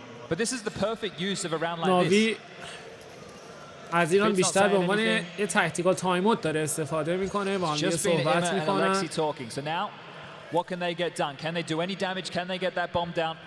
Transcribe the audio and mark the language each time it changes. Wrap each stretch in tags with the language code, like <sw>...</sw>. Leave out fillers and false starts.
<en>But this is the perfect use of a round like this.</en> <fa>از ایران بیشتر به عنوان یه تاکتیکال تایماوت داره استفاده میکنه. با هم دیگه صحبت میکنن.</fa> <en>So now, what can they get done? Can they do any damage? Can they get that bomb down?</en>